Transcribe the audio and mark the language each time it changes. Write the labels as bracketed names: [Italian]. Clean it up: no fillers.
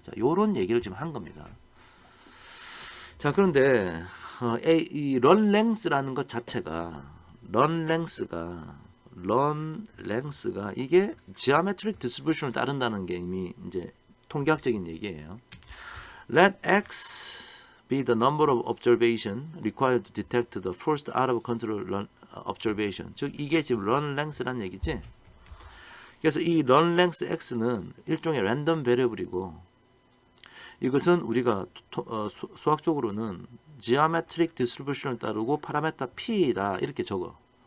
[Korean] 자, 요런 얘기를 지금 한 겁니다. 자, 그런데 이 run length라는 것 자체가 run length가 이게 geometric distribution을 따른다는 게 이미 이제 통계학적인 얘기예요. [English] Let x be the number of observation required to detect the first out of control observation. [Korean] 즉 이게 지금 run length란 얘기지. 그래서 이 run length x는 일종의 랜덤 베리어블이고 이것은 우리가 수학적으로는 geometric distribution을 따르고 파라메타 p다 이렇게 적어.